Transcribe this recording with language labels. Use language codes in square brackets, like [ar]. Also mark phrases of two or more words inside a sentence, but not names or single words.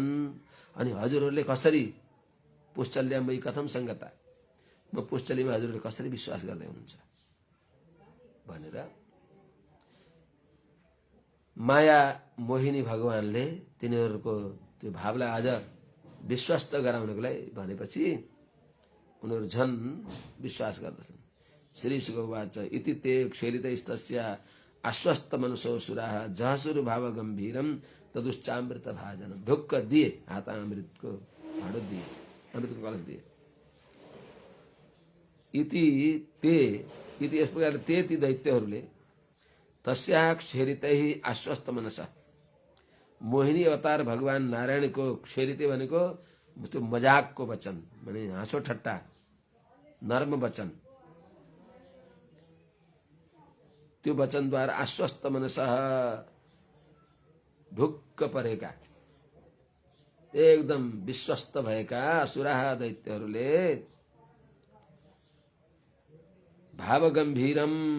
[ne] अनि हजुरहरूले कसरी [sa] पुष्चल्यामयी कथम संगता, [ne] म पुष्चलीमा हजुरहरूले कसरी विश्वास गर्दै हुनुहुन्छ भनेर माया मोहिनी भगवानले तिनीहरूको त्यो भावलाई आज विश्वस्त गराउनको लागि भनेपछि उनीहरू झन् विश्वास गर्दछन्। [sa] श्री सुगवाच इति ते क्षेलितस्तस्य आश्वस्त मनसो सुराः जहसुर भाव गम्भीरम तदुच्चामृत भाजनम। [ne] ढुक्क दिए, हाथ अमृतको भाँडो दिए, अमृतको कलश दिए। [sa] इति ते, [ne] इति यस प्रकार ते ती दैत्यहरूले [sa] तस्याः क्षेरितैः आश्वस्त मनसा, [ne] मोहिनी अवतार भगवान नारायणको क्षेरिते भनेको त्यो मजाकको वचन, माने हाँसो ठट्टा नर्म वचन, त्यो वचनद्वारा [sa] आश्वस्त मनसः [ne] ढुक्क परेका, एकदम विश्वस्त भएका असुराः दैत्यहरूले [sa] भाव गम्भीरम